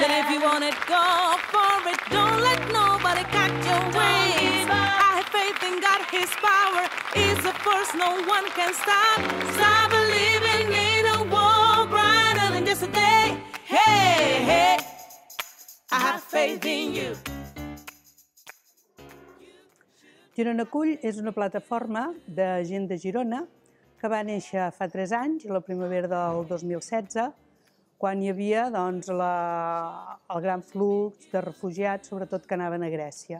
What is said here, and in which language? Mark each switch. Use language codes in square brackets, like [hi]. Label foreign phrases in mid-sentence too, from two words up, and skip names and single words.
[en] Then if you want it, go for it. Don't let nobody cut your way. give up. I have faith in God, His power is the first, no one can stop. Stop believing in a world brighter than yesterday. Hey, hey, I have faith in you. [ca] Girona Acull és una plataforma de gent de Girona que va néixer fa 3 anys, la primavera del 2016, quan hi havia doncs, el gran flux de refugiats, sobretot que anaven a Grècia.